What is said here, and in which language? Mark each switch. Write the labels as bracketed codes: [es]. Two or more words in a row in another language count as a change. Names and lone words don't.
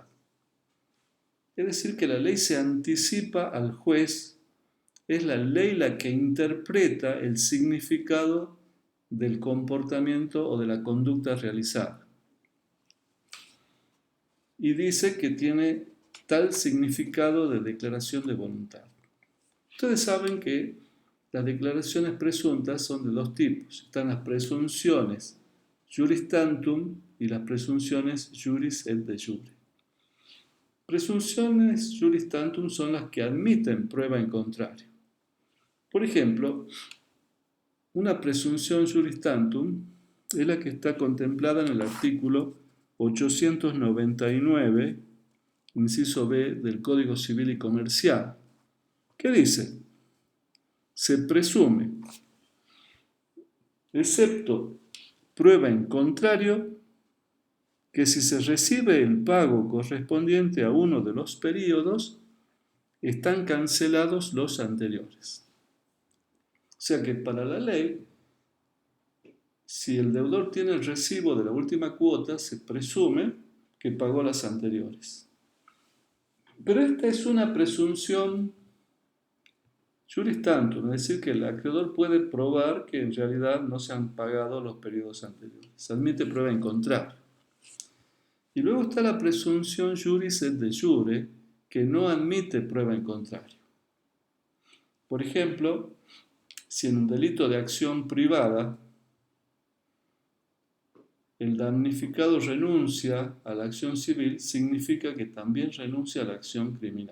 [es] Es decir, que la ley se anticipa al juez, es la ley la que interpreta el significado del comportamiento o de la conducta realizada. Y dice que tiene tal significado de declaración de voluntad. Ustedes saben que las declaraciones presuntas son de 2 tipos. Están las presunciones [la] juris tantum [es] y las presunciones [la] juris et de jure. [es] Presunciones [la] juris tantum [es] son las que admiten prueba en contrario. Por ejemplo, Una presunción [la] juris tantum [es] es la que está contemplada en el artículo 899, inciso B del Código Civil y Comercial. ¿Qué dice? Se presume, excepto prueba en contrario, que si se recibe el pago correspondiente a uno de los períodos, están cancelados los anteriores. O sea que para la ley, si el deudor tiene el recibo de la última cuota, se presume que pagó las anteriores. Pero esta es una presunción [la] juris tantum, [es] es decir, que el acreedor puede probar que en realidad no se han pagado los periodos anteriores. Se admite prueba en contrario. Y luego está la presunción [la] juris et de jure, [es] que no admite prueba en contrario. Por ejemplo, si en un delito de acción privada el damnificado renuncia a la acción civil, significa que también renuncia a la acción criminal.